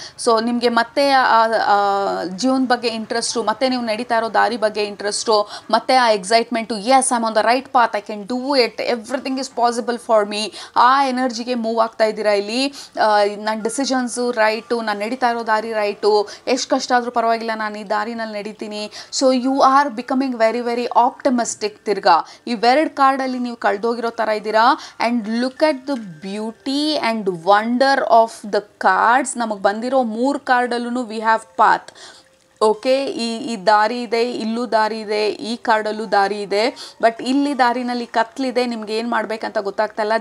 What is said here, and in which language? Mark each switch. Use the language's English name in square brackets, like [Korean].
[Kannada] So ನಿಮಗೆ ಮತ್ತೆ ಜೀವನ ಬಗ್ಗೆ ಇಂಟ್ರೆಸ್ಟು, ಮತ್ತೆ ನೀವು ನಡೀತಾ ಇರೋ ದಾರಿ ಬಗ್ಗೆ ಇಂಟ್ರೆಸ್ಟು, ಮತ್ತು ಆ excitement, [English] Yes I am on the right path, I can do it, everything is possible for me. [Kannada] ಆ ಎನರ್ಜಿಗೆ ಮೂವ್ ಆಗ್ತಾ ಇದ್ದೀರಾ ಇಲ್ಲಿ. ನನ್ನ ಡಿಸಿಷನ್ಸು ರೈಟು, ನಾನು ನಡೀತಾ ಇರೋ ದಾರಿ ರೈಟು, ಎಷ್ಟು ಕಷ್ಟ ಆದರೂ ಪರವಾಗಿಲ್ಲ, ನಾನು ಈ ದಾರಿನಲ್ಲಿ ನಡೀತೀನಿ. [English] So you are becoming very very optimistic. [Kannada] ತಿರ್ಗಾ ಇವೆರಡು ಕಾರ್ಡಲ್ಲಿ ನೀವು ಕಳೆದೋಗಿರೋ ಥರ ಇದ್ದೀರಾ. [English] And look at the beauty and wonder of the cards. [Kannada] ನಮಗೆ ಬಂದಿರೋ 3 ಕಾರ್ಡಲ್ಲೂ [English] we have path. [Kannada] ಓಕೆ, ಈ ದಾರಿ ಇದೆ, ಇಲ್ಲೂ ದಾರಿ ಇದೆ, ಈ ಕಾರ್ಡಲ್ಲೂ ದಾರಿ ಇದೆ. ಬಟ್ ಇಲ್ಲಿ ದಾರಿನಲ್ಲಿ ಕತ್ಲಿದೆ, ನಿಮ್ಗೆ ಏನು ಮಾಡಬೇಕಂತ ಗೊತ್ತಾಗ್ತಾ ಇಲ್ಲ.